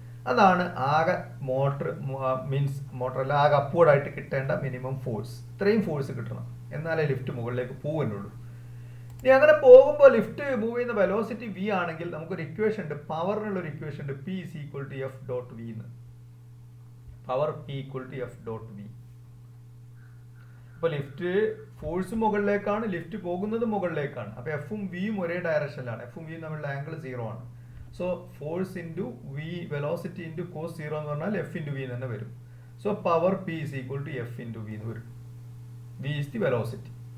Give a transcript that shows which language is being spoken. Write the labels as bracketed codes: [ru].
[ml] അതാണ് ആകെ മോട്ടർ മോട്ടറല്ല ആകെ അപ്വേർഡായിട്ട് കിട്ടേണ്ട മിനിമം ഫോഴ്സ്. ഇത്രയും ഫോഴ്സ് കിട്ടണം, എന്നാലേ ലിഫ്റ്റ് മുകളിലേക്ക് പോവുന്നുള്ളൂ. ഇനി അങ്ങനെ പോകുമ്പോൾ ലിഫ്റ്റ് മൂവ് ചെയ്യുന്ന വെലോസിറ്റി v ആണെങ്കിൽ നമുക്കൊരു ഇക്വേഷൻ ഉണ്ട്, പവറിനുള്ള ഒരു ഇക്വേഷൻ ഉണ്ട്, [en] P is equal to F dot V [ml] എന്ന്. [en] Power P equal to F dot V. [ml] അപ്പോൾ ലിഫ്റ്റ് ഫോഴ്സ് മുകളിലേക്കാണ്, ലിഫ്റ്റ് പോകുന്നത് മുകളിലേക്കാണ്. അപ്പോൾ എഫും വിയും ഒരേ ഡയറക്ഷനിലാണ്. എഫും വിയും തമ്മിലുള്ള ആംഗിൾ 0 ആണ്. So force into V velocity into cos 0 എന്ന് പറഞ്ഞാൽ എഫ് ഇൻറ്റു വി തന്നെ വരും. So power P is equal to F into V എന്ന് വരും. [en] V is the velocity.